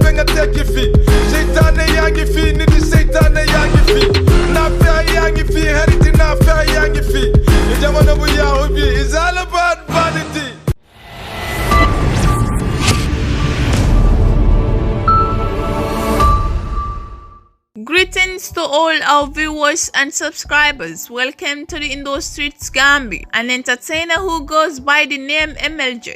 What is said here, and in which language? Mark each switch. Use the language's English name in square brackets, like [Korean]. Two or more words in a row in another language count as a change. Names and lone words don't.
[Wolof] tekki fi seytaane yaa ngi fi nit yi seytaane yaa ngi fi naafeq yaa ngi fi xariti naafeq yaa ngi fi ni jamono bu yaaxu bi [English] is all about vanity. Greetings to all our viewers and subscribers. Welcome to the Indo Streets Gambia. An entertainer who goes by the name MLJ.